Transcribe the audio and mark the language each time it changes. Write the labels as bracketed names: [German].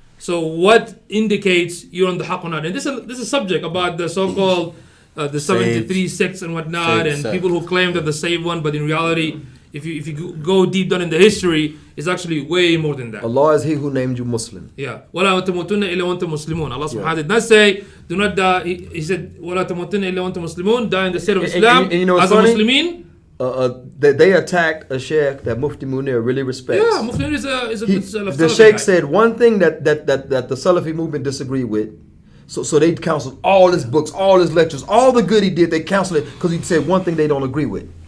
[English] So what indicates you're on the haqq or not? And this is a subject about the so-called the 73 sects and whatnot, and people who claim they're the saved one, but in reality, if you go deep down in the history, it's actually way more than that. Allah is He who named you Muslim. [Arabic] Yeah. وَلَا تَمُوتُنَّ إِلَّا وَأَنْتُمْ مُسْلِمُونَ. [English] Allah subhanahu wa ta'ala did not say, do not die. [Arabic] He said, وَلَا تَمُوتُنَّ إِلَّا وَأَنْتُمْ مُسْلِمُونَ. [English] Die in the state of Islam and you know as a Muslimin. They attacked a sheikh that Mufti Munir really respects. Yeah, Mufti Munir is a good Salafi. The sheikh said one thing that the Salafi movement disagreed with. So they counseled all his books, all his lectures, all the good he did. They counseled it because he said one thing they don't agree with.